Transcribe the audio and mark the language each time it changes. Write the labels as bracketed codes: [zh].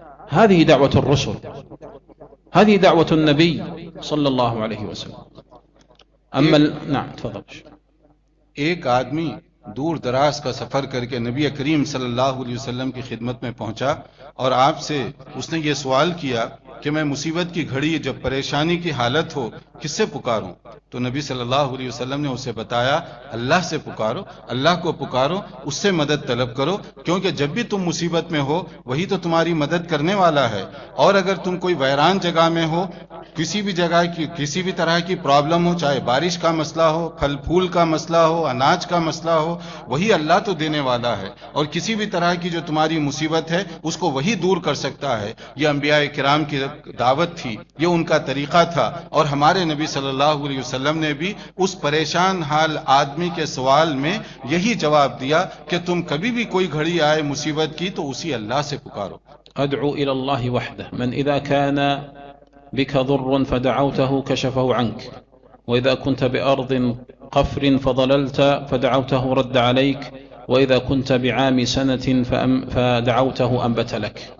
[ar] هذه دعوة الرسل، هذه دعوة النبي صلى الله عليه وسلم. أما نعم تفضل. [ur] ایک آدمی دور دراز کا سفر کر کے نبی کریم صلی اللہ علیہ وسلم کی خدمت میں پہنچا اور آپ سے اس نے یہ سوال کیا کہ میں مصیبت کی گھڑی جب پریشانی کی حالت ہو کس سے پکاروں؟ تو نبی صلی اللہ علیہ وسلم نے اسے بتایا اللہ سے پکارو، اللہ کو پکارو، اس سے مدد طلب کرو، کیونکہ جب بھی تم مصیبت میں ہو وہی تو تمہاری مدد کرنے والا ہے، اور اگر تم کوئی ویران جگہ میں ہو، کسی بھی جگہ کی کسی بھی طرح کی پرابلم ہو، چاہے بارش کا مسئلہ ہو، پھل پھول کا مسئلہ ہو، اناج کا مسئلہ ہو، وہی اللہ تو دینے والا ہے، اور کسی بھی طرح کی جو تمہاری مصیبت ہے اس کو وہی دور کر سکتا ہے. یہ انبیاء کرام کی دعوت تھی، یہ ان کا طریقہ تھا، اور ہمارے نبی صلی اللہ علیہ وسلم نے بھی اس پریشان حال آدمی کے سوال میں یہی جواب دیا کہ تم کبھی بھی کوئی گھڑی آئے مصیبت کی تو اسی اللہ سے پکارو. [ar] ادعو الی اللہ وحدہ، من اذا کان بك ضر فدعوته كشفه عنك، وإذا كنت بأرض قفر فضللت فدعوته رد عليك، وإذا كنت بعام سنة فدعوته أنبت لك.